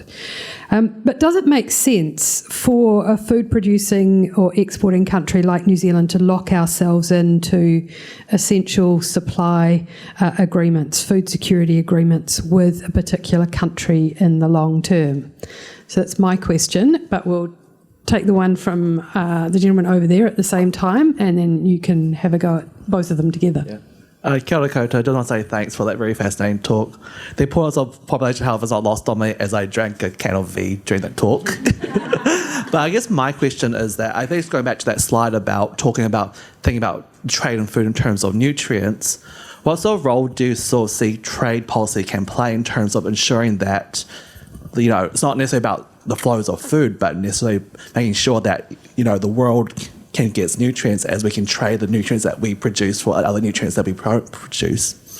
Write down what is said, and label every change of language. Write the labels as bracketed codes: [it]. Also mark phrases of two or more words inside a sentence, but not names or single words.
[en] But does it make sense for a food producing or exporting country like New Zealand to lock ourselves into essential supply agreements, food security agreements with a particular country in the long term? So that's my question, but we'll take the one from the gentleman over there at the same time, and then you can have a go at both of them together. Yeah. [mi] Kia ora koutou. [en] I just want to say thanks for that very fascinating talk. The importance of population health is not lost on me as I drank a can of V during that talk. But I guess my question is that I think it's going back to that slide about thinking about trade and food in terms of nutrients. What sort of role do you sort of see trade policy can play in terms of ensuring that, it's not necessarily about the flows of food, but necessarily making sure that, the world can get its nutrients as we can trade the nutrients that we produce for other nutrients that we produce.